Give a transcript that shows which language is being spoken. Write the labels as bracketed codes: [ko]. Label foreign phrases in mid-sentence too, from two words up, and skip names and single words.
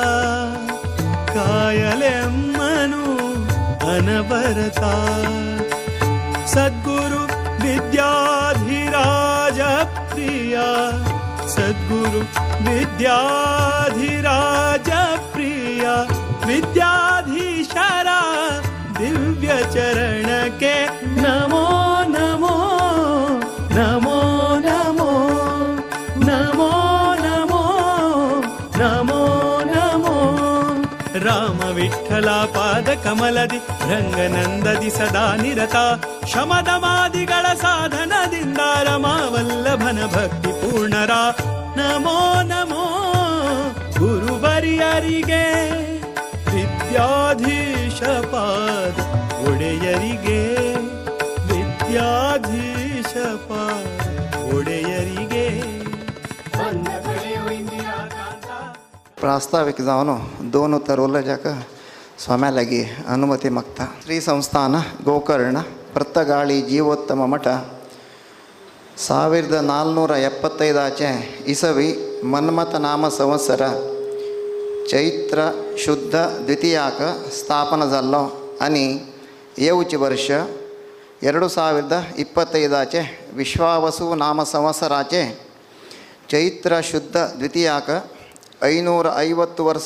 [kn] ಕಾಯಲೆಮ್ಮನು ಅನವರತ ಸದ್ಗುರು ವಿದ್ಯಾಧಿರಾಜ ಪ್ರಿಯ ಸದ್ಗುರು ವಿದ್ಯಾಧಿರಾಜ ಪ್ರಿಯ ವಿದ್ಯಾಧೀಶರ ದಿವ್ಯ ಚರಣಕ್ಕೆ ನಮೋ ನಮೋ ನಮೋ ನಮೋ ನಮೋ ನಮೋ ನಮೋ ನಮೋ ರಾಮ ವಿಠಲ ಪಾದ ಕಮಲದಿ ರಂಗನಂದದಿ ಸದಾ ನಿರತ ಶಮದಮಾದಿಗಳ ಸಾಧನದಿಂದ ರಮಾವಲ್ಲಭನ ಭಕ್ತಿ ಪೂರ್ಣರ ನಮೋ ನಮೋ ಗುರುವರ್ಯರಿಗೆ ವಿದ್ಯಾಧೀಶ ಪಾದ ಒಡೆಯರಿಗೆ ವಿದ್ಯಾಧೀಶ ಪಾದ ಒಡೆಯರಿಗೆ [kok] प्रास्ताविक जावन दोन उतरवलं जाका स्वाम्या लागी अनुमती मागता श्री संस्थान ಗೋಕರ್ಣ ಪ್ರತ್ತಗಾಳಿ ಜೀವೋತ್ತಮ ಮಠ 1475 इसवी मन्मथ नाम संवत्सर चैत्र शुद्ध द्वितीयाक स्थापन झालो आणि येवचे वर्ष 2025 विश्वावसु नाम संवत्सराचे चैत्र शुद्ध द्वितीयाक 550 वर्ष